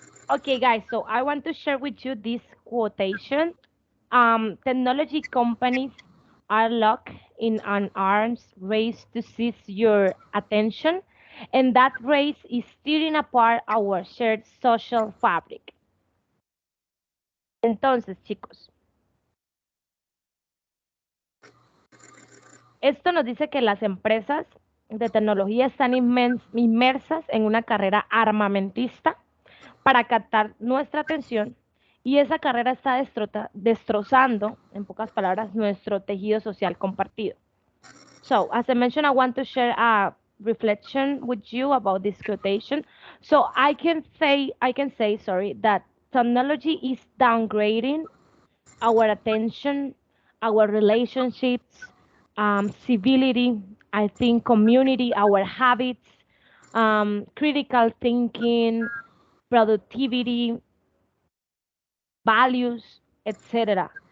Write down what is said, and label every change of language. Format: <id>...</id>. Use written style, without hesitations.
<en>Okay, guys, so I want to share with you this quotation. Technology companies are locked in an arms race to seize your attention, and that race is tearing apart our shared social fabric.</en> <es>Entonces, chicos, esto nos dice que las empresas de tecnología están inmersas en una carrera armamentista para captar nuestra atención, y esa carrera está destrozando, en pocas palabras, nuestro tejido social compartido.</es> <en>So, as I mentioned, I want to share a reflection with you about this quotation. So, I can say, sorry, that technology is downgrading our attention, our relationships, civility, I think community, our habits, critical thinking, productivity, values, etc.</en>